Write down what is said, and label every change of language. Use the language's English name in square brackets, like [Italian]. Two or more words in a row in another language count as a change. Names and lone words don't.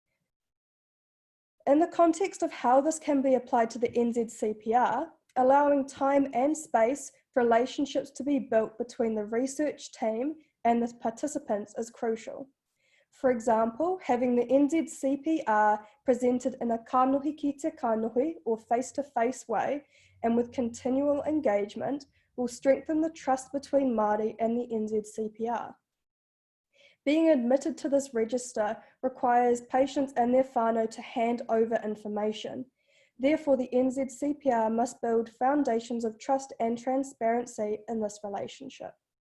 [English] In the context of how this can be applied to the NZCPR, allowing time and space for relationships to be built between the research team and the participants is crucial. For example, having the NZCPR presented in a [Māori] kānohi ki te kānohi [English] or face-to-face way and with continual engagement will strengthen the trust between Māori and the NZCPR. Being admitted to this register requires patients and their whānau to hand over information. Therefore, the NZCPR must build foundations of trust and transparency in this relationship.